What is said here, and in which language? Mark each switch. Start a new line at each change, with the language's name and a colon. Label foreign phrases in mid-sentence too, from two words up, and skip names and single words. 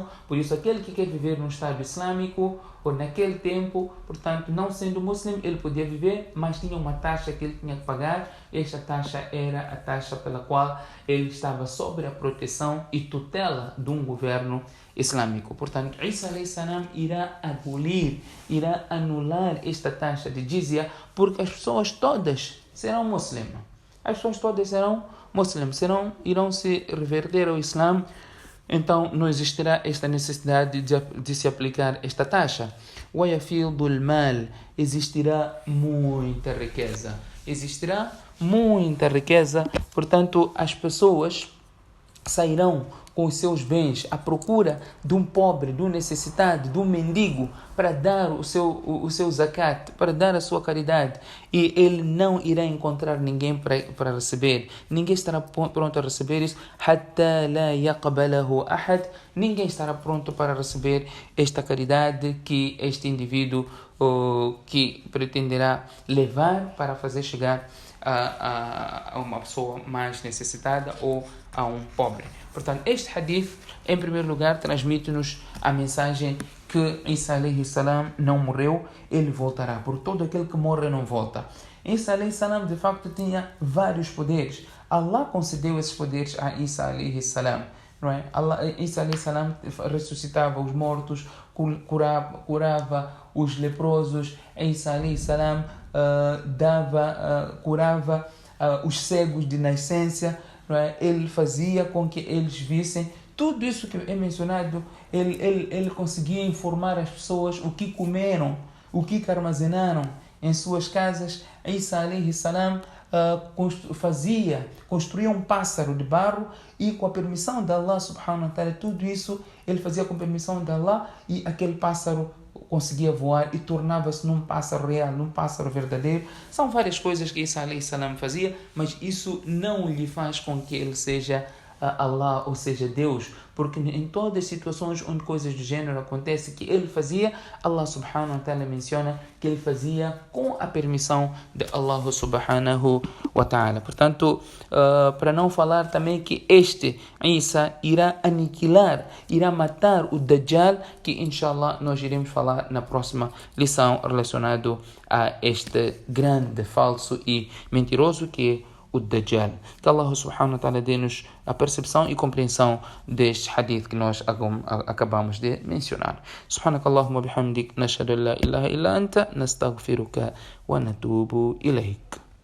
Portuguese: Por isso, aquele que quer viver num Estado islâmico ou naquele tempo, portanto, não sendo muçulmano, ele podia viver, mas tinha uma taxa que ele tinha que pagar. Esta taxa era a taxa pela qual ele estava sob a proteção e tutela de um governo islâmico. Portanto, Isa
Arabic: عليه السلام
Portuguese: irá abolir, irá anular esta taxa de jizya, porque as pessoas todas serão muçulmanas. As pessoas todas serão muçulmanas, irão se reverter ao Islã. Então não existirá esta necessidade de se aplicar esta taxa.
Arabic: وَيَفِيضُ الْمَالِ,
Portuguese: existirá muita riqueza. Existirá muita riqueza, portanto as pessoas sairão com os seus bens à procura de um pobre, de um necessitado, de um mendigo, para dar o seu zakat, para dar a sua caridade. E ele não irá encontrar ninguém para receber. Ninguém estará pronto a receber isso.
Arabic: حَتَّى لَا يَقْبَلَهُ أَحَدٌ,
Portuguese: ninguém estará pronto para receber esta caridade que este indivíduo que pretenderá levar para fazer chegar a uma pessoa mais necessitada ou a um pobre. Portanto, este hadith, em primeiro lugar, transmite-nos a mensagem que Isa
Arabic: عليه السلام
Portuguese: não morreu, ele voltará. Por todo aquele que morre não volta. Isa
Arabic: عليه السلام,
Portuguese: de facto, tinha vários poderes. Allah concedeu esses poderes a Isa
Arabic: عليه السلام.
Portuguese: Não é? Isa
Arabic: عليه السلام
Portuguese: ressuscitava os mortos, curava os leprosos. Isa
Arabic: عليه السلام
Portuguese: curava os cegos de nascença. Não é? Ele fazia com que eles vissem. Tudo isso que é mencionado, ele conseguia informar as pessoas o que comeram, o que armazenaram em suas casas. Isa
Arabic: عليه السلام
Portuguese: construía um pássaro de barro e com a permissão de Allah
Arabic: سبحانه وتعالى,
Portuguese: tudo isso ele fazia com a permissão de Allah, e aquele pássaro conseguia voar e tornava-se num pássaro real, num pássaro verdadeiro. São várias coisas que Isa
Arabic: عليه السلام
Portuguese: fazia, mas isso não lhe faz com que ele seja Allah, ou seja, Deus, porque em todas as situações onde coisas do gênero acontecem que ele fazia, Allah
Arabic: سبحانه وتعالى
Portuguese: menciona que ele fazia com a permissão de Allah
Arabic: سبحانه وتعالى.
Portuguese: Portanto, para não falar também que este Isa irá aniquilar, irá matar o Dajjal, que inshallah nós iremos falar na próxima lição relacionado a este grande falso e mentiroso que é o Dajjal. Que Allah
Arabic: سبحانه وتعالى
Portuguese: dê-nos a percepção e compreensão deste hadith que nós acabamos de mencionar.
Arabic: سبحانك اللهم بحمدك، نشهد أن لا إله إلا أنت، نستغفرك ونتوب إليك.